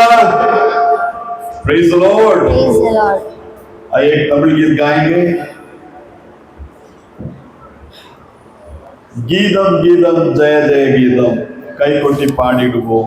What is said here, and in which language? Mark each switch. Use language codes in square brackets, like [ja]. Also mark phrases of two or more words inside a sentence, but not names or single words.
[en] Praise the Lord. Praise the Lord. [hi] आइए एक तमिल गीत गाएंगे। [ta] கீதம் கீதம் ஜெய ஜெய கீதம் கை கொட்டி பாடிடுவோம்.